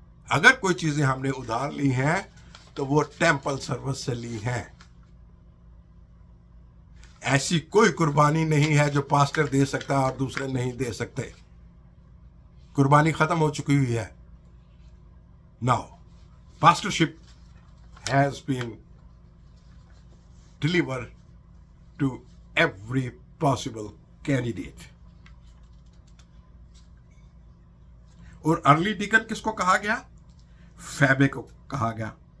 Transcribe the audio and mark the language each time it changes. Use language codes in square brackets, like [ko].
[hi] अगर कोई चीजें हमने उधार ली हैं तो वो टेंपल सर्विस से ली हैं। ऐसी कोई कुर्बानी नहीं है जो पास्टर दे सकता और दूसरे नहीं दे सकते। कुर्बानी खत्म हो चुकी हुई है। [en] Now pastorship has been delivered to every possible candidate. [hi] और अर्ली डिकन किसको कहा गया? फैबे को कहा गया।